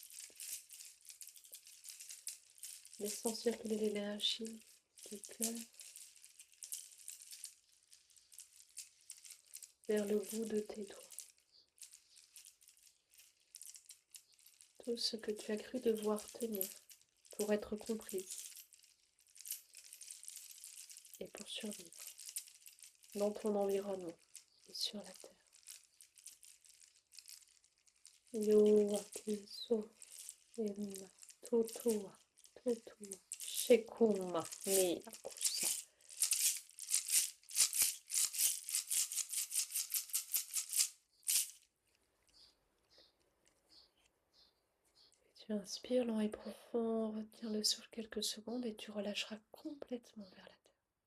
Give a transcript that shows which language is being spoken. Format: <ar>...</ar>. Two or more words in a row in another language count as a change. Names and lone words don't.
<fr>Laissant circuler l'énergie du cœur vers le bout de tes doigts. Tout ce que tu as cru devoir tenir pour être comprise et pour survivre dans ton environnement et sur la terre. Yo akiso emma totoa totoa shekuma ni akusa. Tu inspires lent et profond, retiens le souffle quelques secondes et tu relâcheras complètement vers la terre.</fr>